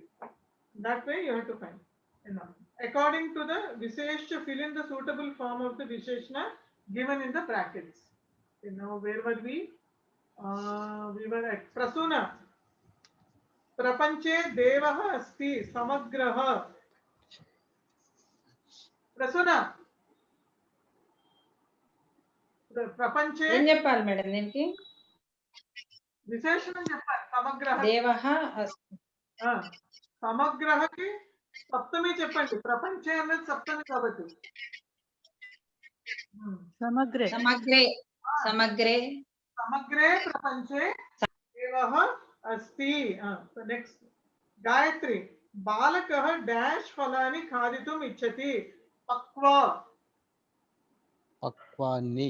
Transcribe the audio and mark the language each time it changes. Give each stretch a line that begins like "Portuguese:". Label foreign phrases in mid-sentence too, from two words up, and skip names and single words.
English: That way you have to find. According to the Visheshna, fill in the suitable form of the Visheshna given in the brackets. Now where were we?
Sanskrit: प्रसून प्रपंचे देवः अस्ति समग्रः प्रसून प्रपंचे
Telugu: ఏం చెప్పాలి మేడం దీనికి? విశేషణం చెప్పాలి. సమగ్రః దేవః సమగ్రహకి సప్తమి చెప్పండి. ప్రపంచే అనేది సప్తమి కాబట్టి సమగ్రే
Sanskrit: समग्रे समग्रे समग्रे प्रपंचे देवः अस्ति. नेक्स्ट गायत्री बालकः डैश फलानि खादितुम् इच्छति पक्वा पक्वानि